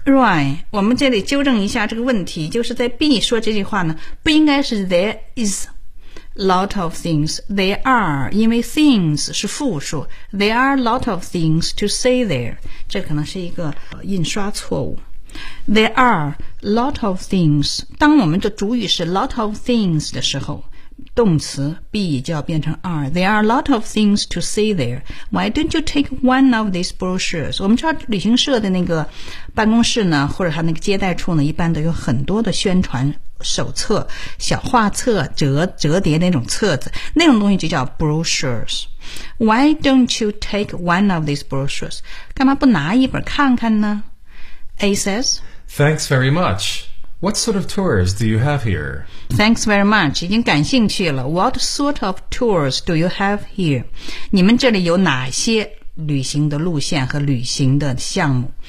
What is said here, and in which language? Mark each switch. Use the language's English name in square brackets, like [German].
[English] Right, [Chinese] 我们这里纠正一下这个问题就是在 B 说这句话呢不应该是 [English] there is a lot of things There are [Chinese] 因为 [English] things 是复数 There are a lot of things to see there [Chinese] 这可能是一个印刷错误 [English] There are a lot of things. [Chinese] 当我们的主语是 lot of things 的时候，动词 be 就要变成 are. [English] There are a lot of things to see there. Why don't you take one of these brochures? [Chinese] 我们知道旅行社的那个办公室呢，或者他那个接待处呢，一般都有很多的宣传手册、小画册、折叠那种册子，那种东西就叫 brochures. [English] Why don't you take one of these brochures? [Chinese] 干嘛不拿一本看看呢？ [English] A says, Thanks very much. What sort of tours do you have here? Thanks very much. [Chinese] 已经感兴趣了。 [English] What sort of tours do you have here? [Chinese] 你们这里有哪些旅行的路线和旅行的项目？